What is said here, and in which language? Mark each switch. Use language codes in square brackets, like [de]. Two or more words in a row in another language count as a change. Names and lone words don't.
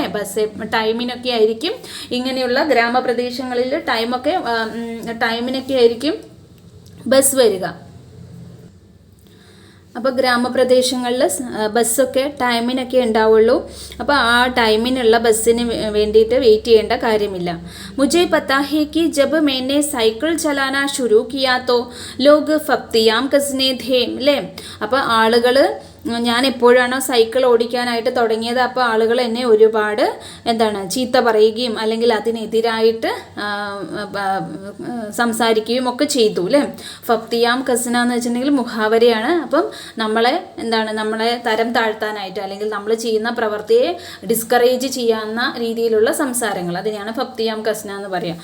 [ml] ബസ് ടൈമിനൊക്കെ ആയിരിക്കും, ഇങ്ങനെയുള്ള ഗ്രാമപ്രദേശങ്ങളിൽ ടൈമിനൊക്കെ ആയിരിക്കും ബസ് വരിക. അപ്പോൾ ഗ്രാമപ്രദേശങ്ങളിൽ ബസ്സൊക്കെ ടൈമിനൊക്കെ ഉണ്ടാവുള്ളൂ. അപ്പോൾ ആ ടൈമിനുള്ള ബസ്സിന് വേണ്ടിയിട്ട് വെയിറ്റ് ചെയ്യേണ്ട കാര്യമില്ല. [hi] മുझे पता है कि जब मैंने साइकिल चलाना शुरू किया तो लोग फप्तियाम कसने थे, [ml] അല്ലേ. അപ്പോൾ ആളുകൾ, ഞാൻ എപ്പോഴാണോ സൈക്കിൾ ഓടിക്കാനായിട്ട് തുടങ്ങിയത് അപ്പോൾ ആളുകൾ എന്നെ ഒരുപാട് എന്താണ് ചീത്ത പറയുകയും അല്ലെങ്കിൽ അതിനെതിരായിട്ട് സംസാരിക്കുകയും ഒക്കെ ചെയ്തു, അല്ലേ. [hi] फब्तियां कसना [ml] എന്ന് വെച്ചിട്ടുണ്ടെങ്കിൽ മുഹാവരയാണ്. അപ്പം നമ്മളെ തരം താഴ്ത്താനായിട്ട് അല്ലെങ്കിൽ നമ്മൾ ചെയ്യുന്ന പ്രവൃത്തിയെ ഡിസ്കറേജ് ചെയ്യാവുന്ന രീതിയിലുള്ള സംസാരങ്ങൾ, അതിനെയാണ് [hi] फब्तियां कसना [ml] എന്ന് പറയുക.